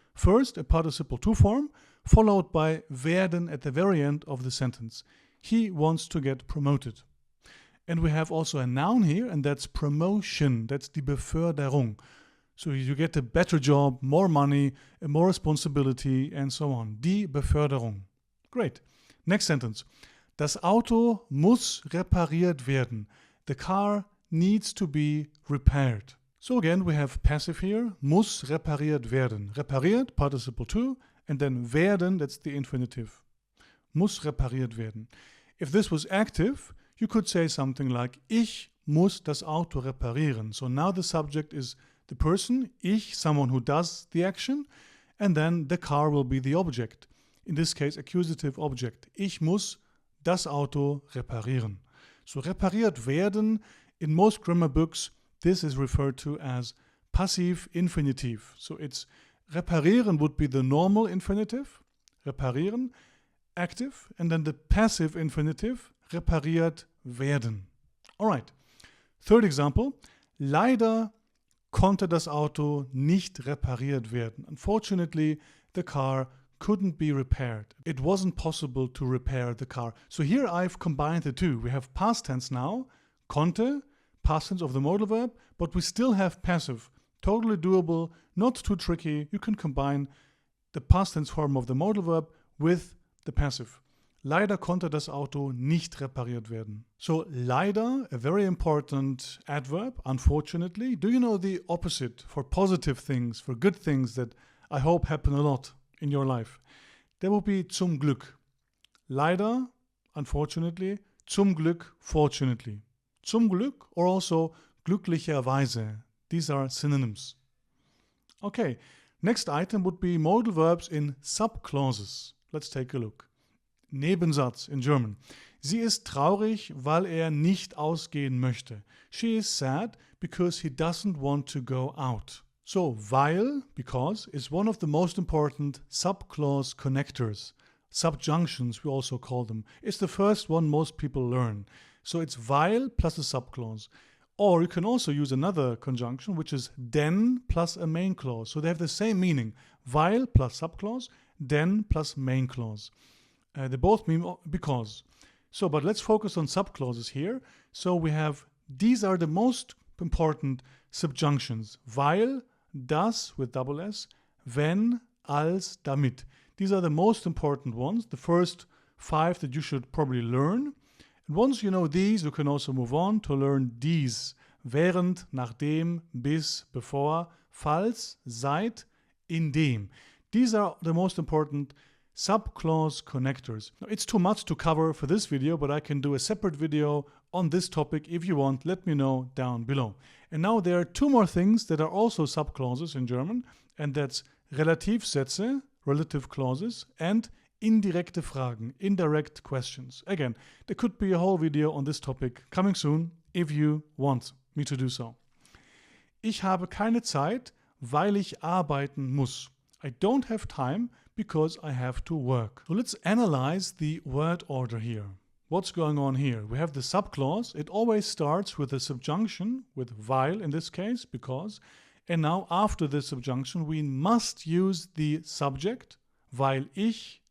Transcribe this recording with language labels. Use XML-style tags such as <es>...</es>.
<en>First, a participle to form, followed by werden at the very end of the sentence. He wants to get promoted. And we have also a noun here, and that's promotion. That's die Beförderung. So you get a better job, more money, more responsibility, and so on. Die Beförderung. Great. Next sentence.</en> <de>Das Auto muss repariert werden.</de> <en>The car needs to be repaired. So again, we have passive here.</en> <de>Muss repariert werden.</de> <en>Repariert, participle to, and then werden, that's the infinitive.</en> <de>Muss repariert werden.</de> <en>If this was active, you could say something like</en> <de>Ich muss das Auto reparieren.</de> <en>So now the subject is the person, ich, someone who does the action, and then the car will be the object. In this case, accusative object.</en> <de>Ich muss das Auto reparieren.</de> <en>So repariert werden, in most grammar books, this is referred to as passive infinitive. So it's reparieren would be the normal infinitive, reparieren, active, and then the passive infinitive,</en> <de>repariert werden.</de> <en>All right. Third example.</en> <de>Leider konnte das Auto nicht repariert werden.</de> <en>Unfortunately, the car couldn't be repaired. It wasn't possible to repair the car. So here I've combined the two. We have past tense now, konnte, past tense of the modal verb, but we still have passive. Totally doable, not too tricky. You can combine the past tense form of the modal verb with the passive.</en> <de>Leider konnte das Auto nicht repariert werden.</de> <en>So leider, a very important adverb, unfortunately. Do you know the opposite for positive things, for good things that I hope happen a lot in your life? That would be zum Glück. Leider, unfortunately, zum Glück, fortunately. Zum Glück or also glücklicherweise. These are synonyms. Okay, next item would be modal verbs in subclauses. Let's take a look. Nebensatz in German.</en> <de>Sie ist traurig, weil nicht ausgehen möchte.</de> <en>She is sad because he doesn't want to go out. So, weil, because, is one of the most important subclause connectors. Subjunctions, we also call them. It's the first one most people learn. So it's weil plus a subclause. Or you can also use another conjunction, which is denn plus a main clause. So they have the same meaning. Weil plus subclause, denn plus main clause. They both mean because. So, but let's focus on subclauses here. So we have, these are the most important subjunctions.</en> <de>Weil, das with double S, wenn, als, damit.</de> <en>These are the most important ones, the first 5 that you should probably learn. And once you know these, you can also move on to learn these.</en> <de>Während, nachdem, bis, bevor, falls, seit, indem.</de> <en>These are the most important subclause connectors. Now, it's too much to cover for this video, but I can do a separate video on this topic if you want. Let me know down below. And now there are 2 more things that are also subclauses in German, and that's Relativsätze, relative clauses, and indirekte Fragen, indirect questions. Again, there could be a whole video on this topic coming soon if you want me to do so.</en> <de>Ich habe keine Zeit, weil ich arbeiten muss.</de> <en>I don't have time because I have to work. So let's analyze the word order here. What's going on here? We have the subclause. It always starts with a subjunction, with weil in this case, because. And now after the subjunction, we must use the subject, weil ich.</en>